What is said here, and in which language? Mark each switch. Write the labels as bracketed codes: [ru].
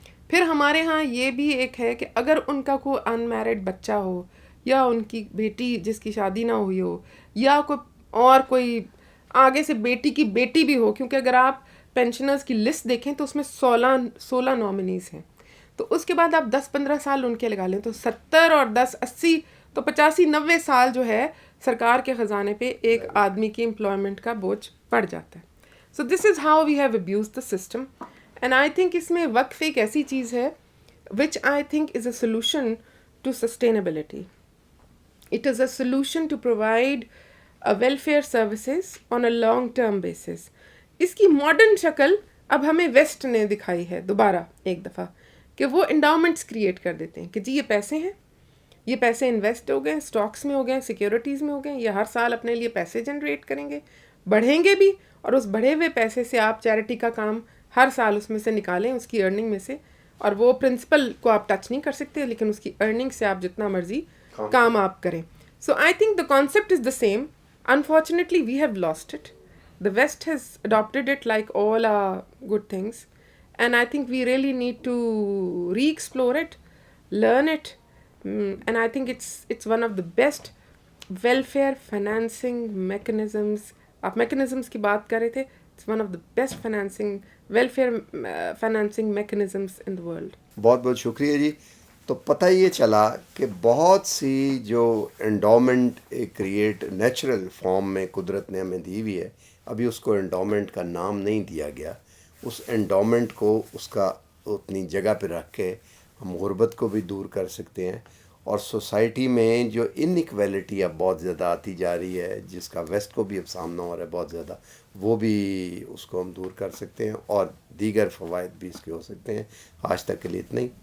[ur] پھر ہمارے ہاں یہ بھی ایک ہے کہ اگر ان کا کوئی ان میرڈ بچہ ہو یا ان کی بیٹی جس کی شادی نہ ہوئی ہو یا کوئی آگے سے بیٹی کی بیٹی بھی ہو، کیونکہ اگر آپ پینشنرز کی لسٹ دیکھیں تو اس میں 16 نامنیز ہیں. تو اس کے بعد آپ 10-15 سال ان کے لگا لیں تو 70 اور 10 80 تو 85-90 سال جو ہے سرکار کے خزانے پہ ایک آدمی کی امپلائمنٹ کا بوجھ پڑ جاتا ہے. [en] So this is how we have abuse the system. And I think [ur] اس میں وقف ایک ایسی چیز ہے [en] Which I think is a solution to sustainability. It is a solution to provide welfare services on a long term basis. [ur] اس کی ماڈرن شکل اب ہمیں ویسٹ نے دکھائی ہے دوبارہ ایک دفعہ کہ وہ انڈاؤمنٹس کریٹ کر دیتے ہیں کہ جی یہ پیسے ہیں, یہ پیسے انویسٹ ہو گئے, اسٹاکس میں ہو گئے, سیکیورٹیز میں ہو گئے, یہ ہر سال اپنے لیے پیسے جنریٹ کریں گے, بڑھیں گے بھی, اور اس بڑھے ہوئے پیسے سے آپ چیریٹی کا کام ہر سال اس میں سے نکالیں اس کی ارننگ میں سے, اور وہ پرنسپل کو آپ ٹچ نہیں کر سکتے لیکن اس کی ارننگ سے آپ جتنا مرضی کام آپ کریں. [en] So I think the concept is the same. Unfortunately, we have lost it. The West has adopted it like all our good things. And I think we really need to re-explore it, learn it. And I think it's one of the best welfare financing mechanisms. [ur] آپ mechanisms کی بات کر رہے تھے. [en] It's one of the best welfare financing mechanisms in the world. [ur] بہت بہت شکریہ جی. تو پتہ یہ چلا کہ بہت سی جو انڈومنٹ کریٹ نیچرل فارم میں قدرت نے ہمیں دی ہوئی ہے, ابھی اس کو انڈومنٹ کا نام نہیں دیا گیا. اس انڈومنٹ کو اس کا اتنی جگہ پہ رکھ کے ہم غربت کو بھی دور کر سکتے ہیں, اور سوسائٹی میں جو انیکویلٹی اب بہت زیادہ آتی جا رہی ہے جس کا ویسٹ کو بھی اب سامنا ہو رہا ہے بہت زیادہ, وہ بھی اس کو ہم دور کر سکتے ہیں, اور دیگر فوائد بھی اس کے ہو سکتے ہیں. آج تک کے لیے اتنا ہی.